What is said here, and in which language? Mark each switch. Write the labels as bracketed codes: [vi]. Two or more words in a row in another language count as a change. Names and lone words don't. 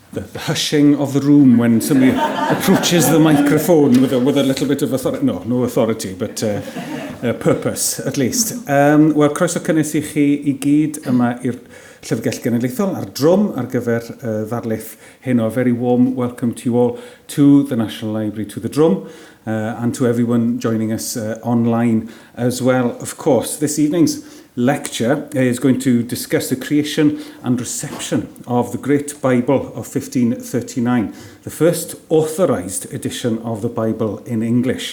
[en] the hushing of the room when somebody approaches the microphone with a little bit of authority. No authority, but purpose, at least. [cy] Wel, croeso cynnes I chi I gyd yma i'r Llyfrgell Genedlaethol ar drwm ar gyfer ddarlith heno. [en] A very warm welcome to you all to the National Library, to the drum, and to everyone joining us online as well. Of course, this evening's lecture is going to discuss the creation and reception of the Great Bible of 1539, the first authorised edition of the Bible in English.